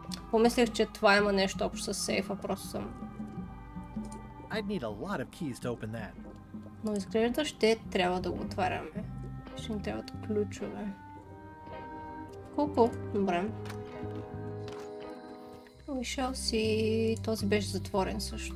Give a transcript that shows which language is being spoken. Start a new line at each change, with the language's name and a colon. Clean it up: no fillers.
Bulgarian: Помислих, че това има нещо общо с сейфа, просто съм.
English: I'd need a lot of keys to open that.
Bulgarian: Но изглежда ще трябва да го отваряме. Ще ни трябват ключове. Колко? Добре.
English: We shall see.
Bulgarian: Този беше затворен също.